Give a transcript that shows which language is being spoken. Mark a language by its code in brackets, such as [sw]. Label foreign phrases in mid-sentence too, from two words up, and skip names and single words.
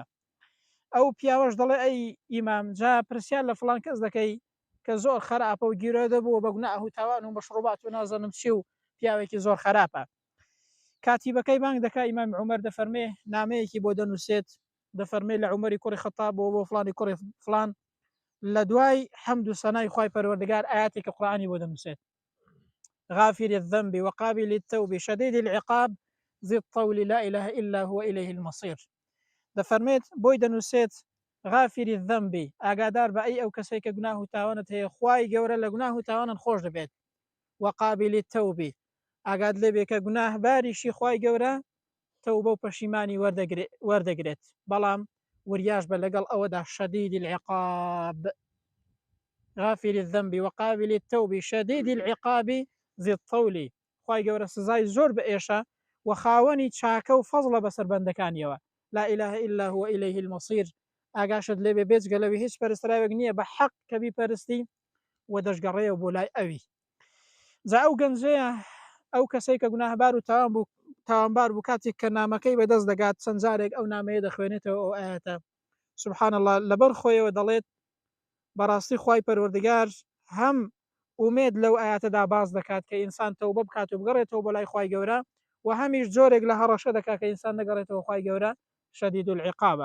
[ckb] ئەو پیاوەش دەڵێ ئەی ئیمام جا پرسیار لە فڵان کەس دەکەی کە زۆر خراپە و گیرۆ دەبووە بە گوناه و تاوان و مەشروبات و نازەنم چی و پیاوێکی زۆر خراپە. کاتیبەکەی بانگ دەکا ئیمامی عومەر دەفەرمێ نامەیەکی بۆ دەنووسێت، دەفەرمێ لە عومەری کوڕی خەتاب بۆ فڵانی کوڕی فڵان لە دوای حەمد و سەنای خوای پەروەردگار ئاياتێکی قورئانی بۆ دەنووسێت [ar] غافر الذنب وقابل التوب شديد العقاب ذي الطول لا إله إلا هو إليه المصير. [ckb] دەفەرمێت بۆی دەنووسێت [ar] غافر الذنب [ckb] ئاگادار بە ئەی ئەو کەسێک کە گوناه و تاوانت هەیە خوای گەورە لە گوناه و تاوانت خۆش دەبێت، [ar] وقابل التوب [ckb] ئاگاد لێبێ کە گوناهباریشی خوای گەورە تەوبە و پەشیمانی وەردەگرێت، بەڵام وریاش بە لەگەڵ ئەوەدا [ar] شديد العقاب غافر الذنب وقابل التوب شديد العقاب ذي الطول [ckb] خوای گەورە سزای زۆر بە ئێشە و خاوەنی چاکە و فەزڵە بەسەر بەندەکانیەوە [ar] لا إله إلا هو إليه المصير [ckb] ئاگاشت لێبێ بێجگە لەوی هیچ پەرستراوێک نییە بە حەق کە بیپەرستی و دەشگەڕێەوە بۆ لای ئەوی. جا ئەو گەنجەیە ئەو کەسەی کە گوناهبار و تاوانبار بوو کاتێک کە نامەکەی بەدەست دەگات چەند جارێک ئەو نامەیە دەخوێنێتەوە ئەو ئاەتە [ar] سبحان الله [ckb] لەبەر خۆیەوە دەڵێت بەڕاستی خوای پەروەردگار هەم ئومێد لەو ئاەتەدا باز دەکات کە ئینسان تەوبە بکات و بگەڕێتەوە بۆ لای خوای گەورە و هەمیش جۆرێک لە هەڕەشە دەکات کە ئینسان نەگەڕێتەوە خوای گەورە [ar] شدید العقابە.